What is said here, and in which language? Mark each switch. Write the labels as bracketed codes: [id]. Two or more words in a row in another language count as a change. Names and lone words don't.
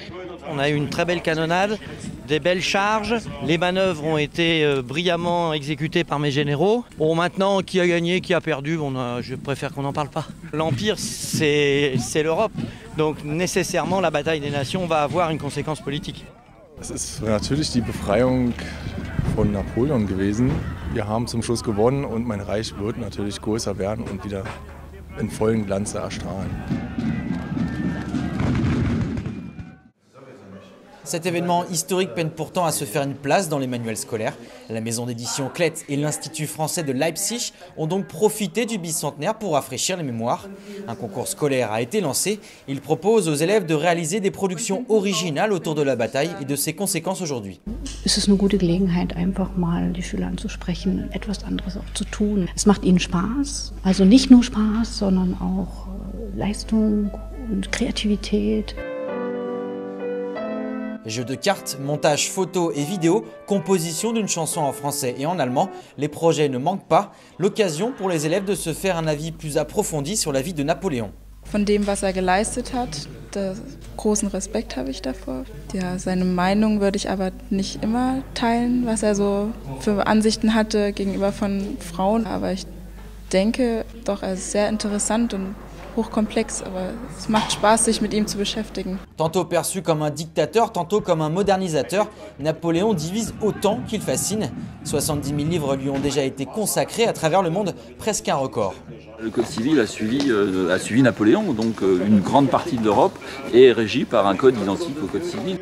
[fr] On a eu une très belle canonnade, des belles charges. Les manœuvres ont été brillamment exécutées par mes généraux. Bon, maintenant, qui a gagné, qui a perdu, je préfère qu'on n'en parle pas. L'Empire, c'est l'Europe. Donc nécessairement, la bataille des nations va avoir une conséquence politique. [de] Es ist natürlich die Befreiung von Napoleon gewesen. Wir haben zum Schluss gewonnen und mein Reich wird natürlich größer werden und wieder in vollen Glanze erstrahlen. [fr] Cet événement historique peine pourtant à se faire une place dans les manuels scolaires. La maison d'édition Klett et l'Institut français de Leipzig ont donc profité du bicentenaire pour rafraîchir les mémoires. Un concours scolaire a été lancé. Il propose aux élèves de réaliser des productions originales autour de la bataille et de ses conséquences aujourd'hui. [de] Es ist eine gute Gelegenheit, einfach mal die Schüler anzusprechen, etwas anderes auch zu tun. Es macht ihnen Spaß, also nicht nur Spaß, sondern auch Leistung und Kreativität. [fr] Jeux de cartes, montage photo et vidéo, composition d'une chanson en français et en allemand, les projets ne manquent pas. L'occasion pour les élèves de se faire un avis plus approfondi sur la vie de Napoléon. [de] Von dem, was geleistet hat, großen Respekt habe ich davor. Ja, seine Meinung würde ich aber nicht immer teilen, was er so für Ansichten hatte gegenüber von Frauen. Aber ich denke doch, er ist sehr interessant und hochkomplex, aber es macht Spaß, sich mit ihm zu beschäftigen. [fr] Tantôt perçu comme un dictateur, tantôt comme un modernisateur, Napoléon divise autant qu'il fascine. 70 000 livres lui ont déjà été consacrés à travers le monde, presque un record. Le Code civil a suivi Napoléon, donc une grande partie de l'Europe est régie par un code identique au Code civil.